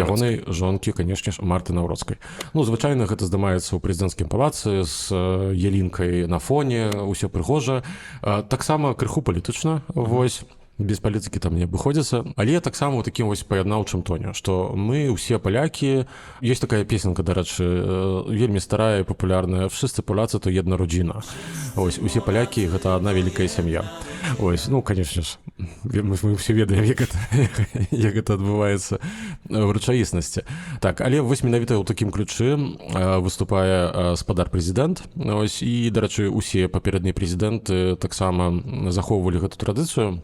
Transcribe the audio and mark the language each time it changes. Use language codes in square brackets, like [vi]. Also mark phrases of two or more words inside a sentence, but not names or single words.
[be] ягонай жонкі, канешне ж, Марты Наўроцкай. Ну, звычайна гэта здымаецца ў прэзідэнцкім палацы з ялінкай на фоне, усё прыгожа. Таксама крыху палітычна, вось, без палітыкі там не абыходзіцца, але таксама ў такім вось паяднаўчым тоне, што мы ўсе палякі, ёсць такая песенка, дарэчы, вельмі старая і папулярная, [pl] «Wszyscy Polacy to jedna rodzina». [be] Ось, усе палякі гэта адна вялікая сям'я. Ось, ну, канешне ж, мы ўсе ведаем, як гэта адбываецца ў рэчаіснасці. Так, але вось менавіта ў такім ключы выступае спадар прэзідэнт. Ось, і, дарэчы, усе папереднія прэзідэнты таксама захоўвалі гэту традыцыю.